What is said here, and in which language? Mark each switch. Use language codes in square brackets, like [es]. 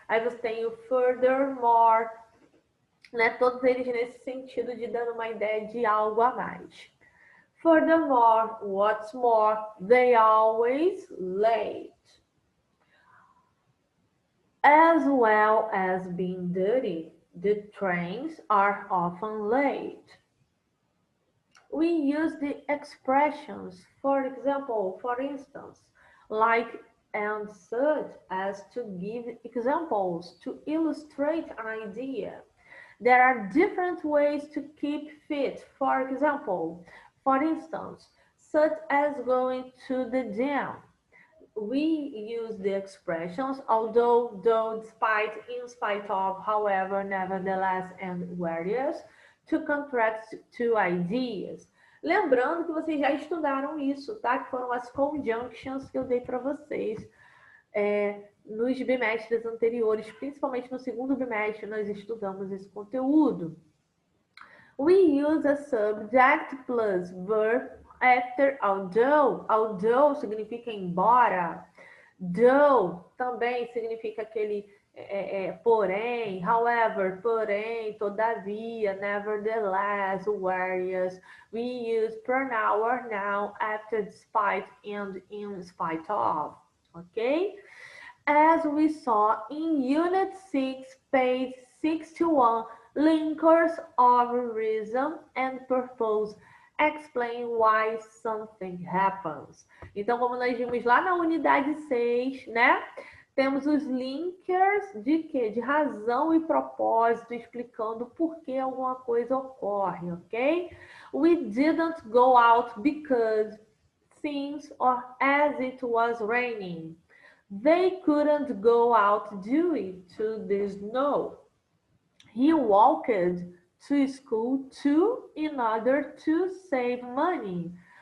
[pt] Aí você tem o furthermore, né? Todos eles nesse sentido de dando uma ideia de algo a mais. [en] Furthermore, what's more, they always late. As well as being dirty, the trains are often late. We use the expressions, for example, for instance, like and such as to give examples to illustrate an idea. There are different ways to keep fit, for example, for instance, such as going to the gym. We use the expressions although, though, despite, in spite of, however, nevertheless, and whereas, to contrast two ideas. [pt] Lembrando que vocês já estudaram isso, tá? Que foram as conjunctions que eu dei para vocês nos bimestres anteriores, principalmente no segundo bimestre, nós estudamos esse conteúdo. [en] We use a subject plus verb after although. [pt] Although significa embora. Though também significa aquele porém, however, porém, todavia, nevertheless, whereas. [en] We use pronoun or noun after despite and in spite of. Okay? As we saw in Unit 6, page 61, linkers of reason and purpose explain why something happens. [pt] Então, como nós vimos lá na unidade 6, né? Temos os linkers de quê? De razão e propósito, explicando por que alguma coisa ocorre, ok? [en] We didn't go out because, since, or as it was raining. They couldn't go out due to the snow. He walked to school too in order to save money.